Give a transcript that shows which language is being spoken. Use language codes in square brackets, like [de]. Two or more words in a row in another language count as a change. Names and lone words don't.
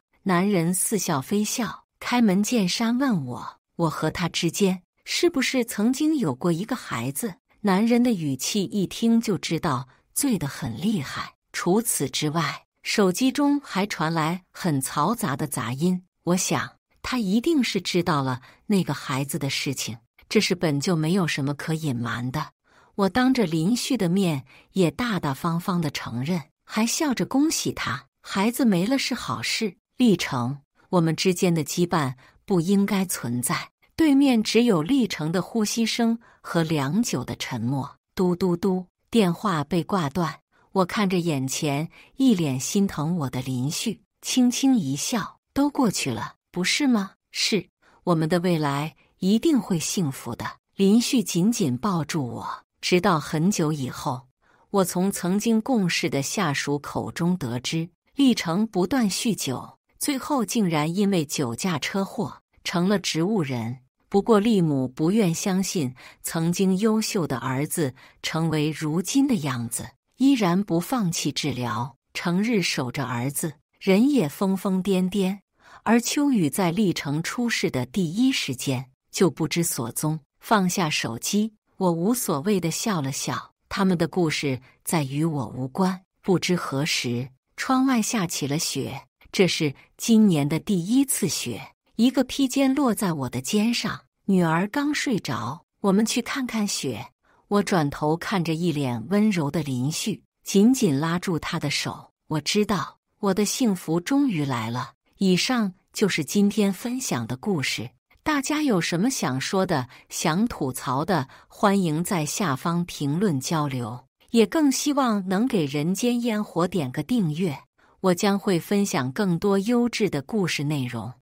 [zh] 男人似笑非笑，開門見山問我和他之間是不是曾經有過一個孩子？男人的語氣一聽就知道醉得很厲害。除此之外，手機中還傳來很嘈雜的雜音。我想，他一定是知道了那個孩子的事情，這是本就沒有什麼可隱瞞的。我當着林旭的面也大大方方地承認，還笑着恭喜他，孩子沒了是好事。立成，我們之間的羈絆不應該存在。對面只有立成的呼吸聲和良久的沉默。嘟嘟嘟，電話被掛斷。我看着眼前一臉心疼我的林旭，輕輕一笑，都過去了，不是嗎？是，我們的未來一定會幸福的。林旭緊緊抱住我，直到很久以後，我從曾經共事的下屬口中得知，立成不斷酗酒，最後竟然因為酒駕車禍成了植物人。不過利姆不願相信曾經優秀的兒子成為如今的樣子，依然不放棄治療，成日守着兒子，人也瘋瘋癲癲。而秋雨在立成出事的第一時間就不知所蹤，放下手機，我無所謂地笑了笑。他們的故事再與我無關。不知何時，窗外下起了雪， 這是今年的第一次雪，一個披肩落在我的肩上。女兒剛睡着，我們去看看雪。我轉頭看着一臉溫柔的林旭，緊緊拉住他的手。我知道，我的幸福終於來了。以上就是今天分享的故事。大家有什麼想說的、想吐槽的，歡迎在下方評論交流。也更希望能給人間煙火點個訂閱，我將會分享更多優質的故事內容。